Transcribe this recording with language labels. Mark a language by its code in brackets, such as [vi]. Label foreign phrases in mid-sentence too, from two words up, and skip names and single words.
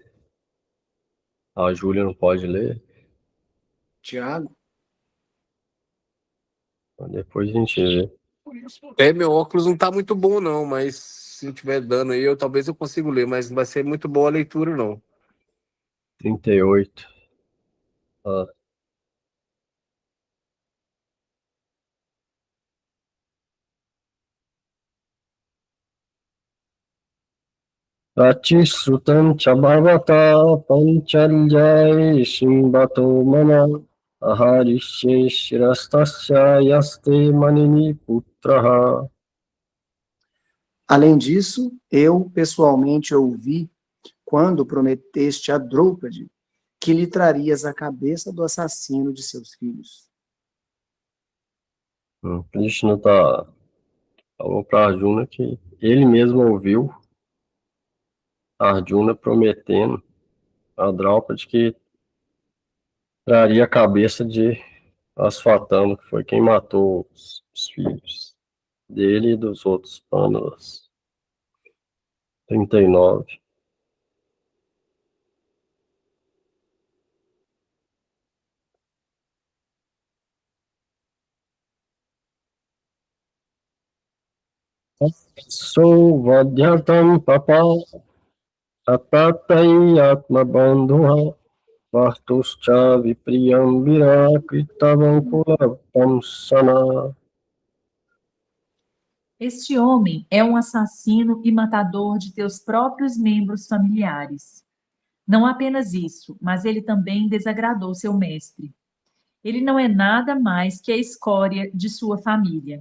[pt] A Júlia não pode ler. Tiago? Depois a gente vê. Meu óculos não tá muito bom, não, mas se tiver dando aí, talvez eu consiga ler, mas não vai ser muito boa a leitura, não. 38. Ah. [sa] सुतम् चभावत पाञ्चाल्यै शिम्बतो मन आहरिषे शिरस्तस्य यस्ते मानिनि पुत्रहा. [pt] Além disso, eu pessoalmente ouvi quando prometeste a Drôpade que lhe trarias a cabeça assassino de seus filhos. Krishna falou para Arjuna que ele mesmo ouviu Arjuna prometendo a Draupadi que traria a cabeça de Asvatama, que foi quem matou os filhos dele e dos outros Pandavas. 39. [sa] सोवध्यताम् पाप आततायी आत्म बन्धुहा वर्तुश्च विप्रियम् वीर कृतवम् कुलवम् सन. [pt] Este homem é um assassino e matador de teus próprios membros familiares. Não apenas isso, mas ele também desagradou seu mestre. Ele não é nada mais que a escória de sua família.